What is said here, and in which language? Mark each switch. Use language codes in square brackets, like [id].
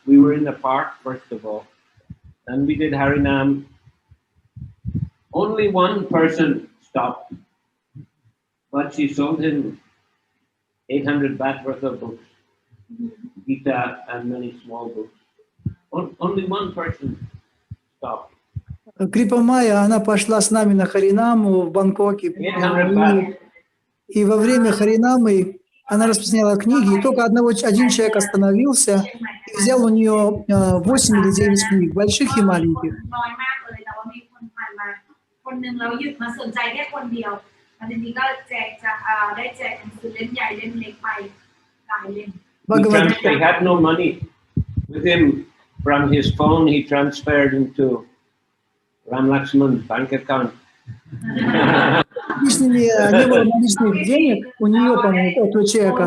[en] We were in the park, first of all. And we did Harinam. Only one person stopped. But she sold him 800 baht worth of books. Gita and many small books. Only one person stopped. [ru] Крипа Майя, она пошла с нами на Харинаму в Бангкоке. [en] 800 baht. [ru] И во время Харинамы она распространяла книги, и только один человек остановился и взял у нее 8 или 9 книг, больших и маленьких. [th] น้อยมากเลยแต่ว่ามีคนผ่านมาคนหนึ่งแล้วหยุดมาสนใจแค่คนเดียวแล้วทีนี้ก็ได้แจกหนังสือเล่มใหญ่เล่มเล็กไปหลายเล่ม [en] He had no money with him. From his phone, he transferred into Ram Lakshman's bank account. [ru] Не было наличных денег у нее, по-моему, у этого человека.